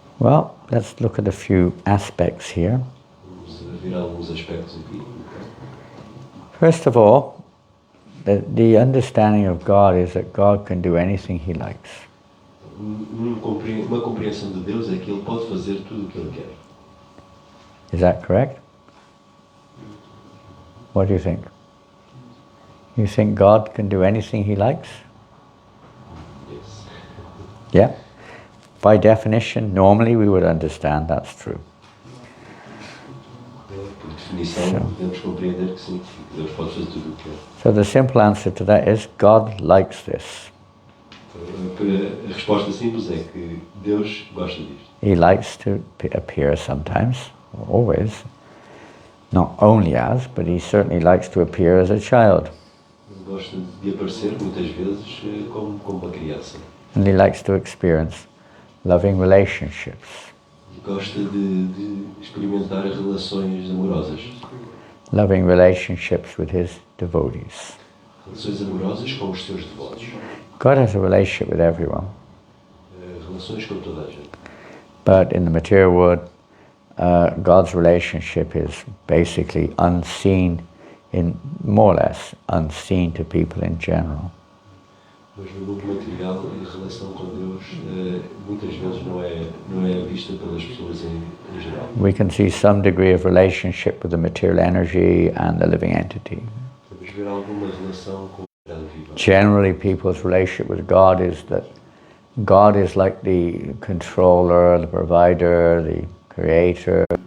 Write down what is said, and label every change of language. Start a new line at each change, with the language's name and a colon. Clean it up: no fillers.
English: Well, let's look at a few aspects here.
Portuguese: Vamos ver alguns aspectos aqui.
English: First of all, the understanding of God is that God can do anything he likes.
Portuguese: Uma compreensão de Deus é que Ele pode fazer tudo o que Ele quer.
English: Is that correct? What do you think? You think God can do anything he likes? Yes. Yeah. By definition, normally we would understand that's true.
Portuguese: Por definição, podemos compreender que sim, que Deus pode fazer tudo o que quer.
English: So the simple answer to that is God likes this.
Portuguese: A resposta simples é que Deus gosta disto.
English: He likes to appear sometimes, always, not only as, but he certainly likes to appear as a child.
Portuguese: Ele gosta de aparecer muitas vezes como uma criança.
English: And he likes to experience loving relationships.
Portuguese: E gosta de experimentar relações amorosas.
English: Loving relationships with his devotees.
Portuguese: Relações amorosas com os seus devotos.
English: God has a relationship with everyone.
Portuguese: Relações com toda a gente.
English: But in the material world, God's relationship is basically unseen, more or less unseen to people in general.
Portuguese: Mas no mundo material, a relação com Deus muitas vezes não é vista pelas pessoas em geral.
English: We can see some degree of relationship with the material energy and the living entity.
Portuguese: Podemos ver alguma relação com a vida viva.
English: Generally, people's relationship with God is that God is like the controller, the provider, the creator.